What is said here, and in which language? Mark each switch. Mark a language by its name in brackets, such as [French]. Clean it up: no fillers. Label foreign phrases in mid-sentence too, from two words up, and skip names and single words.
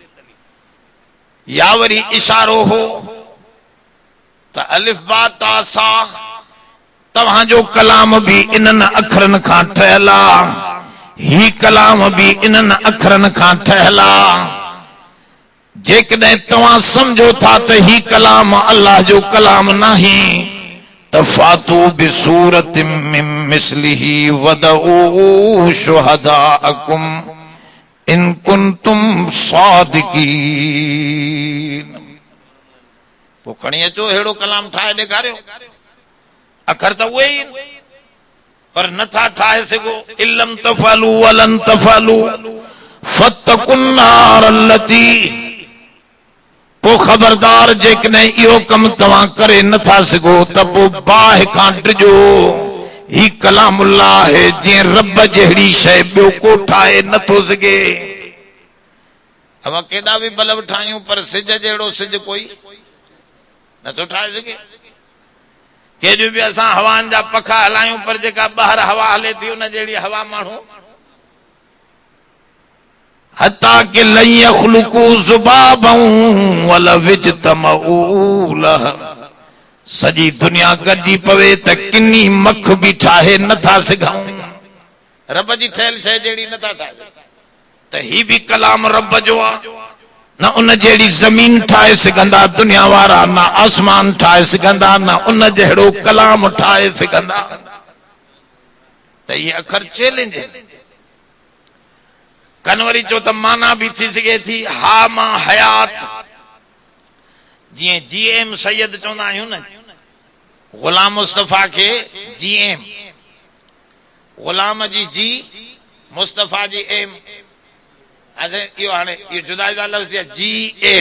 [Sindhi] या वरी इशारो हो त अलिफ बा ता सा तव्हांजो कलाम भी इन्हनि अखरनि खां ठहियल आहे, ही कलाम भी इन्हनि अखरनि खां ठहियल आहे। जेकॾहिं तव्हां समझो था त ही कलाम अल्लाह जो कलाम नाही त [Arabic] فأتوا بسورة من مثله وادعوا شهداءكم إن كنتم صادقين. [Sindhi] पोइ खणी अचो अहिड़ो कलाम ठाहे ॾेखारियो। अखर त उहे ई पर नथा ठाहे सघो। [Arabic] إن لم تفعلوا ولن تفعلوا فاتقوا النار التي. [Sindhi] पोइ ख़बरदार जेकॾहिं इहो कमु तव्हां करे नथा सघो त पोइ बाहि खां डिॼो। ही कलामुल्लाह आहे, जीअं रब जहिड़ी शइ ॿियो को ठाहे नथो सघे। अब केॾा बि बल्ब ठाहियूं पर सिज जहिड़ो सिज कोई नथो ठाहे सघे। केॾियूं बि असां हवाउनि जा पखा हलायूं पर जेका ॿाहिरि हवा हले थी उन जहिड़ी हवा माण्हू हता कि [Arabic] لن يخلقوا ذبابا ولو اجتمعوا له. [Sindhi] सॼी दुनिया गॾिजी पवे त किनी मख बि ठाहे नथा सघूं। रब जी ठहियल शइ जहिड़ी नथा ठाहे त ही बि कलाम रब जो आहे। न उन जहिड़ी ज़मीन ठाहे सघंदा दुनिया वारा, न आसमान ठाहे सघंदा, न उन जहिड़ो कलाम ठाहे सघंदा। त ये अखर चैलेंज है। कनवरी चो त माना भी थी सघे थी हा मां हयात। जीअं GM सैयद चवंदा आहियूं न, गुलाम मुस्तफ़ा के GM, गुलाम जी जी मुस्तफ़ा जी एम। इहो हाणे इहो जुदा जुदा लफ़्ज़ GM।